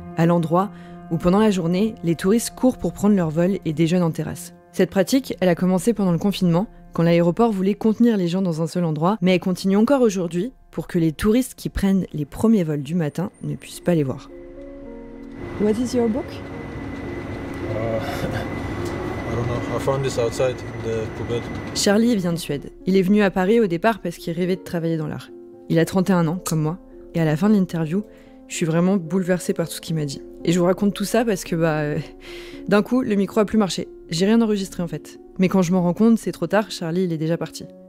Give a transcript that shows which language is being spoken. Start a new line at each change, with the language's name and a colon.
French: À l'endroit où pendant la journée, les touristes courent pour prendre leur vol et déjeunent en terrasse. Cette pratique, elle a commencé pendant le confinement, quand l'aéroport voulait contenir les gens dans un seul endroit, mais elle continue encore aujourd'hui pour que les touristes qui prennent les premiers vols du matin ne puissent pas les voir.
English: What is your book? I don't know. I found this outside the cupboard.
French: Charlie vient de Suède. Il est venu à Paris au départ parce qu'il rêvait de travailler dans l'art. Il a 31 ans, comme moi, et à la fin de l'interview, je suis vraiment bouleversée par tout ce qu'il m'a dit. Et je vous raconte tout ça parce que, d'un coup, le micro a plus marché. J'ai rien enregistré en fait. Mais quand je m'en rends compte, c'est trop tard, Charlie, il est déjà parti.